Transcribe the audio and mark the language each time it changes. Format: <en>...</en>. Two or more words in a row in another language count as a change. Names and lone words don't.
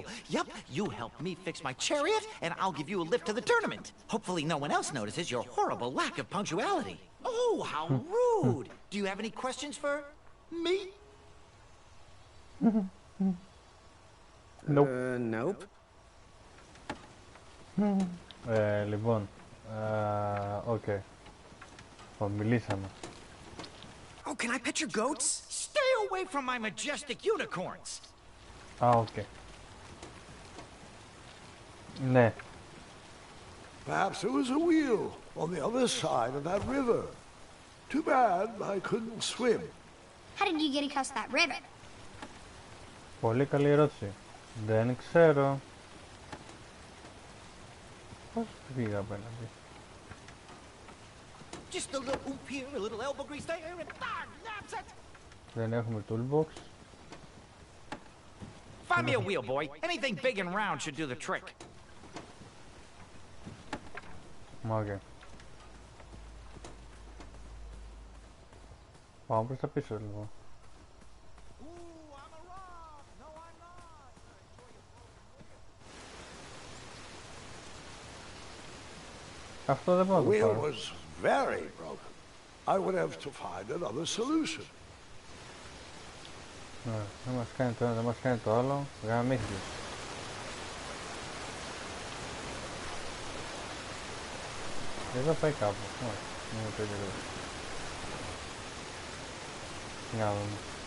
<en>Yup, you help me fix my chariot, and I'll give you a lift to the tournament. Hopefully no one else notices your horrible lack of punctuality. Oh, how rude. Do you have any questions for me? Nope. Nope.</en> <el>Λοιπόν. Οκ. Μιλήσαμε.</el> <en>Oh, can I pet your goats? Stay away from my majestic unicorns.</en> <el>Α, οκ. Ναι.</el> <en>Perhaps there was a wheel on the other side of that river. Too bad I couldn't swim. How did you get across that river?</en> <el>Πολύ καλή ερώτηση. Δεν ξέρω. Πώς πήγα απέναντι.</el> <en>Just a little oop here, a little elbow grease there, and that's it.</en> <el>Δεν έχουμε toolbox.</el> <en>Find me a wheel, boy. Anything big and round should do the trick.</en> <el>Οκ. Πάμε προς τα πίσω λοιπόν. Αυτό δεν μπορώ να το πάρω.</el> <en>Very broken. I would have to find another solution.</en> <el>Ναι, δεν μας κάνει το ένα, δεν μας κάνει το άλλο. Γαμήθηκες. Εδώ πάει κάπου. Όχι, είναι το ίδιο. Για να δούμε.</el>